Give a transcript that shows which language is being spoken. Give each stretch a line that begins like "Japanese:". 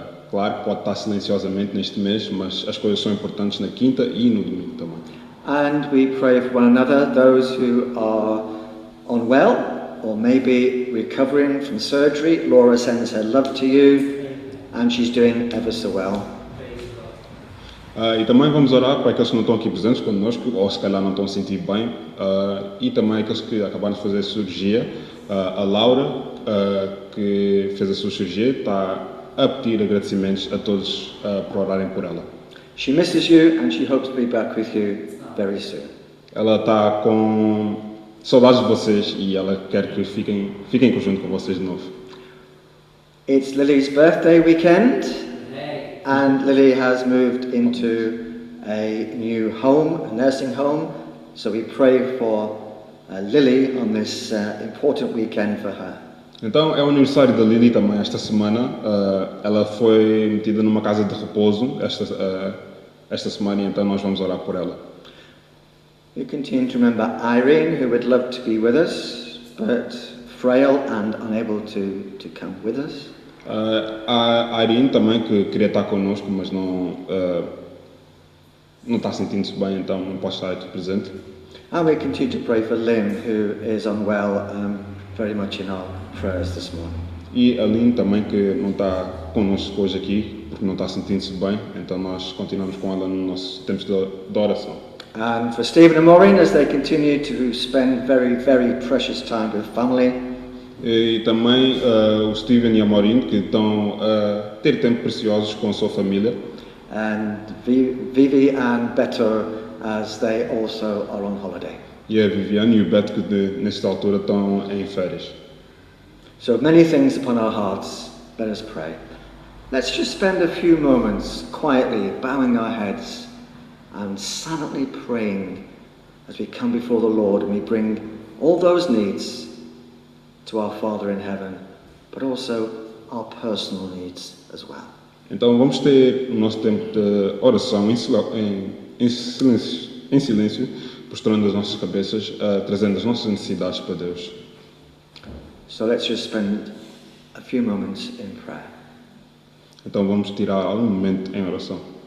Portuguese: Claro, pode estar silenciosamente neste mês, mas as coisas são importantes na quinta e no domingo também.
English: And we pray for one another, those who are unwell or maybe recovering from surgery. Laura sends her love to you and she's doing ever so well.
Portuguese: E também vamos orar para aqueles que não estão aqui presentes connosco, ou se calhar não estão a sentir bem, e também aqueles que acabaram de fazer a cirurgia. A Laura, que fez a sua cirurgia, está a pedir agradecimentos a todos por orarem por ela.
English: She misses you and she hopes to be back with you very soon.
Portuguese: Ela está com saudades de vocês e ela quer que fiquem junto com vocês de novo.
English: It's Lily's birthday weekend and Lily has moved into a new home, a nursing home, so we pray for Lily on this important weekend for her.
Portuguese: Então é o aniversário da Lily também esta semana. Ela foi metida numa casa de repouso esta semana, e então nós vamos orar por ela.
English: We continue to remember Irene, who would love to be with us, but frail and unable to come with us.
Portuguese: A Irene também, que queria estar connosco, mas não está sentindo-se bem, então não pode estar aqui presente.
English: And we continue to pray for Lynn, who is unwell, very much in our prayers this morning.
Portuguese: E a Lynn também, que não está connosco hoje aqui, porque não está sentindo-se bem, então nós continuamos com ela no nosso tempo de oração.
English: And for Stephen and Maureen, as they continue to spend very, very precious time with family.
Portuguese: E também o Steven e a Maureen, que estão a ter tempo preciosos com a sua família.
English: And Vivi and Beto, as they also are on holiday.
Portuguese: E a Viviane e o Beto, que nesta altura estão em férias.
English: So many things upon our hearts. Let us pray. Let's just spend a few moments quietly bowing our heads and silently praying as we come before the Lord and we bring all those needs to our Father in heaven, but also our personal needs as well.
Portuguese: Então vamos ter o nosso tempo de oração em silêncio, prostrando as nossas cabeças, trazendo as nossas necessidades para Deus.
English: So let's just spend a few moments in prayer.
Portuguese: Então vamos tirar algum momento em oração.